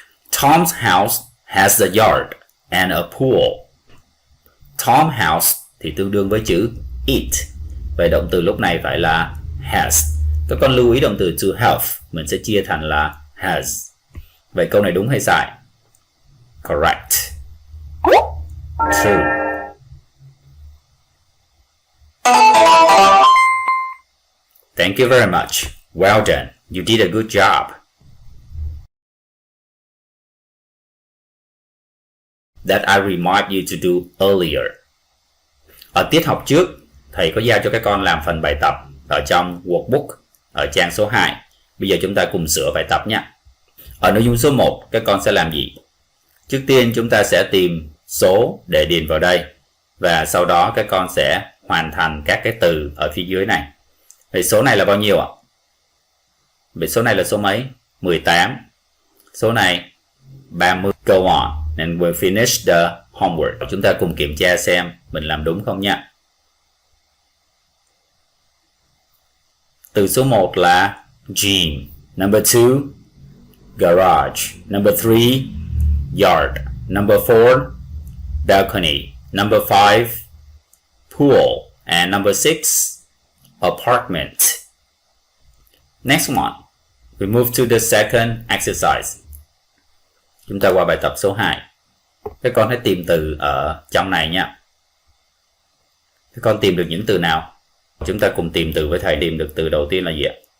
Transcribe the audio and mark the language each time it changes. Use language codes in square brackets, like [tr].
[en] Tom's house has a yard and a pool. Tom's house [vi] thì tương đương với chữ it. Vậy động từ lúc này phải là has. Các con lưu ý động từ to have mình sẽ chia thành là has. Vậy câu này đúng hay sai? Correct. True. [en] Thank you very much. Well done. You did a good job. That I remind you to do earlier. [vi] Ở tiết học trước, thầy có giao cho các con làm phần bài tập ở trong workbook ở trang số 2. Bây giờ chúng ta cùng sửa bài tập nhé. Ở nội dung số 1, các con sẽ làm gì? Trước tiên chúng ta sẽ tìm số để điền vào đây. Và sau đó các con sẽ hoàn thành các cái từ ở phía dưới này. Vậy số này là bao nhiêu ạ? Vậy số này là số mấy? 18. Số này 30. [en] Go on and we'll finish the homework. [vi] Chúng ta cùng kiểm tra xem mình làm đúng không nha. Từ số 1 là gym. Number 2, garage. [en] Number 3, yard. Number 4, balcony. Number 5, pool. And number 6, apartment. Next one, we move to the second exercise. [vi] Chúng ta qua bài tập số 2. Các con hãy tìm từ ở trong này nha. Các con tìm được những từ nào? Chúng ta cùng tìm từ với thầy. Tìm được từ đầu tiên là gì ạ?